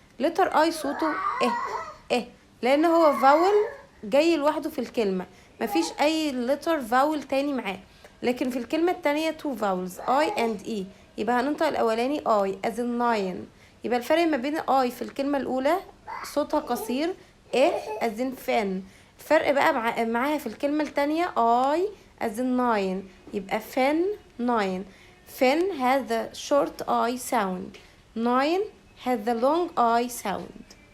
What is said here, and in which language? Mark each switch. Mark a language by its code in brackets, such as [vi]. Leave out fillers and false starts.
[ar] لتر I صوته إيه لأن هو vowel جاي لوحده في الكلمة، مفيش أي لتر vowel تاني معاه. لكن في الكلمة التانية [en] two vowels I and E، [ar] يبقى هننطق الأولاني [en] I as in nine. [ar] يبقى الفرق ما بين I في الكلمة الأولى صوتها قصير as in فن. الفرق بقى معاها في الكلمة التانية [en] I as in nine، [ar] يبقى فن nine. [en] فن has the short I sound. nine has the long I sound.